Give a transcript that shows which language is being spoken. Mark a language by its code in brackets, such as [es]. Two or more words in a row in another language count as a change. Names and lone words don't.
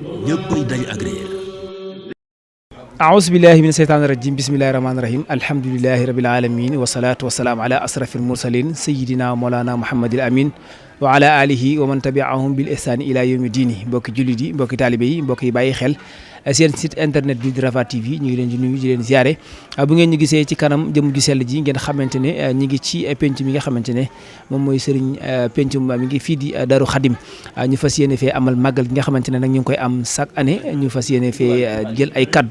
[wo] ñëppay dañ ak réer. [ar] أعوذ بالله من الشيطان الرجيم بسم الله الرحمن الرحيم الحمد لله رب العالمين والصلاة والسلام على أشرف المرسلين سيدنا مولانا محمد الأمين وعلى آله ومن تبعهم بالإحسان إلى يوم الدين [wo] mbokki jullit yi mbokki taalibe yi mbokk yi bàyyi xel seen [fr] site internet [wo] bi di Rafah TV ñu ngi leen di nuyu di leen ziare bu ngeen ñu gisee ci kanam jëm ju sell ji ngeen xamante ne ñi ngi ci penc mi nga xamante ne moom mooy sëriñ penc mi ngi fii di Daaru Xadim ñu fas yéene fee amal màggal gi nga xamante ne nag ñu ngi koy am [fr] chaque année [wo] ñu fas yéene fee jël ay kaddu